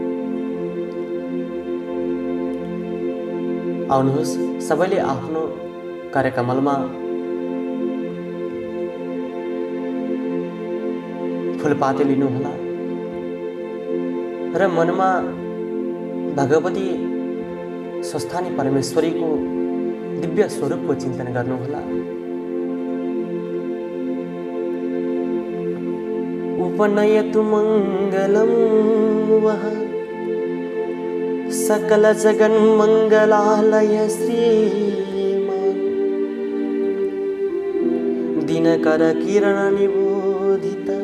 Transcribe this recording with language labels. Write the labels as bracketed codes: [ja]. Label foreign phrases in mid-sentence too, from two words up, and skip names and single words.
[ne] आउनुहोस् सबैले आफ्नो कार्यकमलमा फुलपाते लिनुहोला र मनमा भगवती स्वस्थानी परमेश्वरीको दिव्य स्वरूपको चिन्तन गर्नुहोला। [sa] उपनयतु मङ्गलं वः सकल जगन् मङ्गलालय श्रीमान् दिनकर किरण निबोधित